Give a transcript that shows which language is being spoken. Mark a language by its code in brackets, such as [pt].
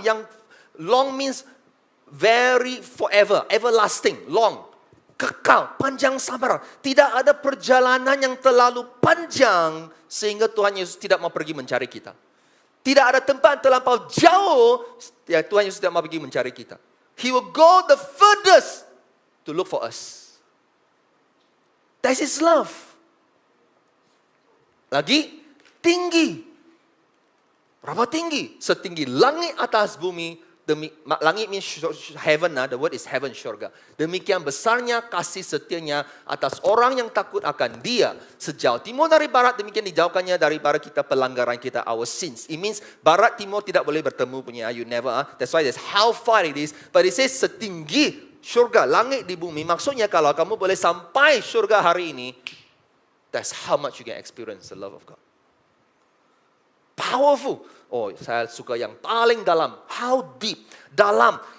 [en] Yang long means very forever, everlasting, long. [ms] Kekal, panjang sabar. Tidak ada perjalanan yang terlalu panjang sehingga Tuhan Yesus tidak mau pergi mencari kita. Tidak ada tempat terlampau jauh Tuhan Yesus tidak mau pergi mencari kita. [en] He will go the furthest to look for us. That's His love. [ms] Lagi tinggi. Berapa tinggi? Setinggi langit atas bumi. Langit [en] means heaven, the word is heaven, [ms] syurga. Demikian besarnya kasih setianya atas orang yang takut akan Dia. Sejauh timur dari barat, demikian dijauhkannya dari barat kita pelanggaran kita, [en] our sins. It means [ms] barat timur tidak boleh bertemu punya, [en] you never. That's why that's how far it is. But it says [ms] setinggi syurga, langit di bumi. Maksudnya kalau kamu boleh sampai syurga hari ini, [en] that's how much you can experience the love of God. Powerful. [ms] Oh, saya suka yang paling dalam. [en] How deep? [ms] Dalam.